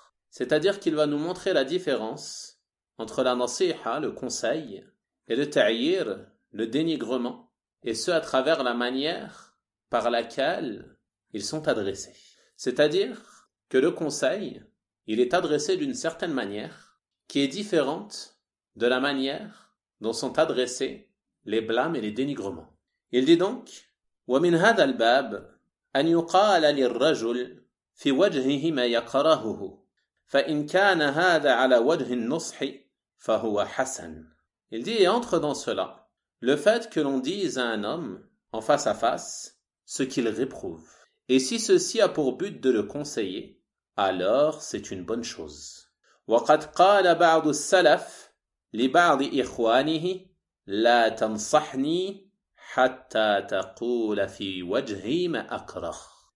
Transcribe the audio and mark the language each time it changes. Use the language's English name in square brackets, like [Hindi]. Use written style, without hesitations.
[French] C'est-à-dire qu'il va nous montrer la différence entre la nasiha, le conseil, et le ta'yir, le dénigrement, et ce, à travers la manière par laquelle ils sont adressés. C'est-à-dire que le conseil, il est adressé d'une certaine manière, qui est différente de la manière dont sont adressés les blâmes et les dénigrements. Il dit donc [Arabic] وَمِنْ هَذَا الْبَابِ أَنْ يُقَالَ لِلْرَجُلِ فِي وَجْهِهِ مَا يَقْرَهُهُ فَإِنْ كَانَ هَذَا عَلَى وَجْهِ النُّصْحِ فَهُوَ حَسَنٌ. [French] Il dit, et entre dans cela le fait que l'on dise à un homme en face à face ce qu'il réprouve. Et si ceci a pour but de le conseiller, alors c'est une bonne chose. [Arabic] وَقَدْ قَالَ بَعْضُ السَّلَفِ لِبَعْضِ إِخْوَانِهِ لَا تَنْصَحْنِي حَتَّى تَقُولَ فِي وَجْهِي مَا أَكْرَهُ.